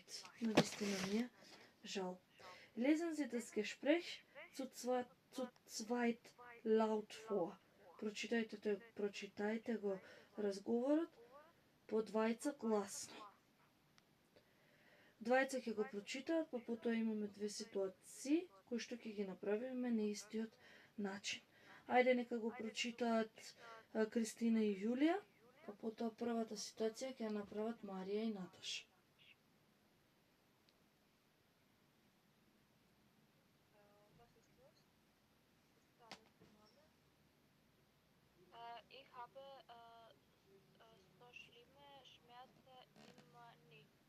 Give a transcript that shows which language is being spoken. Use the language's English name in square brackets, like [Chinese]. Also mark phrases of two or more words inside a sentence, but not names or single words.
[Macedonian] Навистина ми е Schau. [German] Lesen Sie das Gespräch zu zweit laut vor. [Macedonian] Прочитајте го разговорот по двајца гласно. Двајца ќе го прочитаат, па потоа имаме две ситуации кои што ќе ги направиме на истиот начин. Ајде нека го прочитаат Кристина и Јулија, па потоа првата ситуација ќе ја направат Марија и Наташа. [German] Was ist los? Ist alles in Ordnung? Ich habe so schlimme Schmerzen im Knie.